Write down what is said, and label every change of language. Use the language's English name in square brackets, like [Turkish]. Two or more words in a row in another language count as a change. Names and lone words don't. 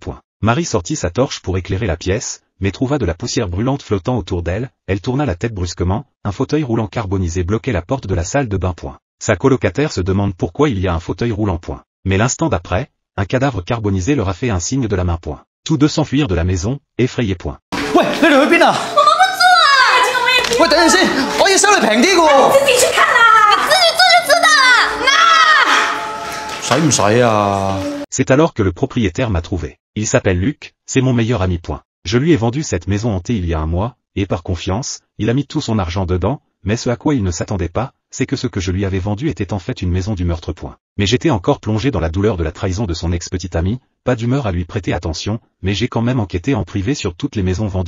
[French] Marie sortit sa torche pour éclairer la pièce, mais trouva de la poussière brûlante flottant autour d'elle, elle tourna la tête brusquement, un fauteuil roulant carbonisé bloquait la porte de la salle de bain. Sa colocataire se demande pourquoi il y a un fauteuil roulant. Mais l'instant d'après, un cadavre carbonisé leur a fait un signe de la main. Tous deux s'enfuirent de la maison, effrayés. Ouais, [Cantonese] 你哋去邊啊？我冇乜做啊！喂，等陣先，我要收你平啲嘅喎。自己去看啦，你自己做就知道啦。使唔使啊？ [French] C'est alors que le propriétaire m'a trouvé. Il s'appelle Luc, c'est mon meilleur ami. Je lui ai vendu cette maison hantée il y a un mois, et par confiance, il a mis tout son argent dedans, mais ce à quoi il ne s'attendait pas, c'est que ce que je lui avais vendu était en fait une maison du meurtre. Mais j'étais encore plongé dans la douleur de la trahison de son ex-petite amie, pas d'humeur à lui prêter attention, mais j'ai quand même enquêté en privé sur toutes les maisons vendues.